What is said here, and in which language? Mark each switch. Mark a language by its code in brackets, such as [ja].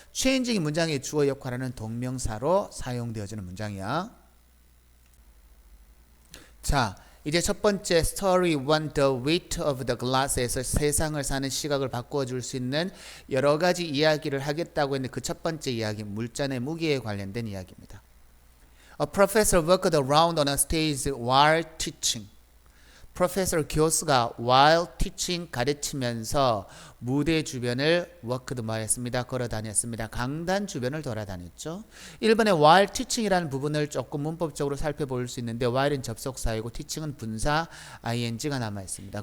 [ko] changing이 문장의 주어 역할하는 동명사로 사용되어지는 문장이야. 자, 이제 첫 번째 story 1, [en] the weight of the glass [ko] 에서 세상을 사는 시각을 바꾸어 줄 수 있는 여러 가지 이야기를 하겠다고 했는데 그 첫 번째 이야기, 물잔의 무게에 관련된 이야기입니다. [en] A professor worked around on a stage while teaching. [ko] 프로페서 교수가 [en] while teaching [ko] 가르치면서 무대 주변을 worked 뭐 했습니다? 걸어 다녔습니다. 강단 주변을 돌아다녔죠. 1번에 [en] while teaching [ko] 이라는 부분을 조금 문법적으로 살펴볼 수 있는데 while은 접속사이고 teaching은 분사 ing가 남아 있습니다.